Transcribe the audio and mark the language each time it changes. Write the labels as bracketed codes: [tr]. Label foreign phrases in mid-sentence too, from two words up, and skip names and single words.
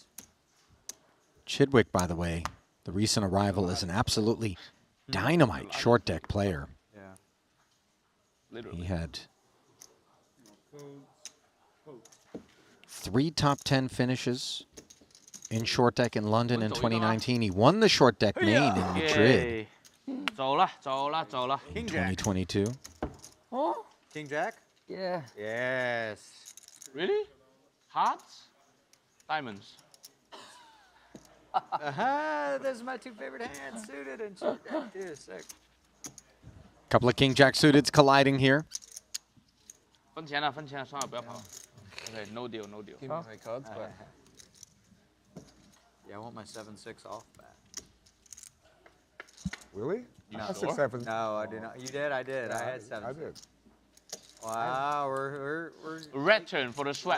[en] Chidwick, by the way, the recent arrival, is an absolutely dynamite short deck player. Yeah. Literally. He had 3 top 10 finishes in short deck in London in 2019. He won the short deck main in Madrid. [zh] 走啦，走啦，走啦。 [en] King Jack. 2022. Oh? King Jack? Yeah. Yes. Really? Hearts? Diamonds. Those are my 2 favorite hands, suited and shit. That too is sick. Couple of king jack suiteds colliding here. [zh] 分钱了，分钱了，算了，不要跑了。 [en] Okay, no deal, no deal. Give me my cards back. Yeah, I want my 7-6 off back. Really? No. I said 7. No, I did not. You did? I did. Yeah, I had 7. I did. Wow, we're Red turn for the sweat.